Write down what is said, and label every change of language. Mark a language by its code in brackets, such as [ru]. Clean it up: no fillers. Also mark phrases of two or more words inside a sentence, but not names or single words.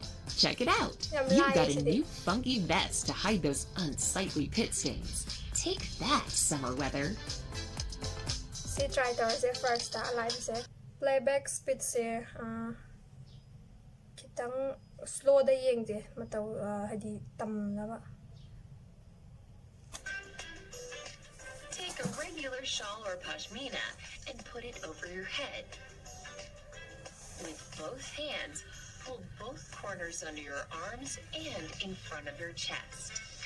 [en] Check it out! You've got a new funky vest to hide those unsightly pit stains. Take that, summer weather! See, try to first live say playback speed say [mni] kitang slow da yengje mataw hadi tamnaba. [en] Take a regular shawl or pashmina and put it over your head. With both hands, pull both corners under your arms and in front of your chest.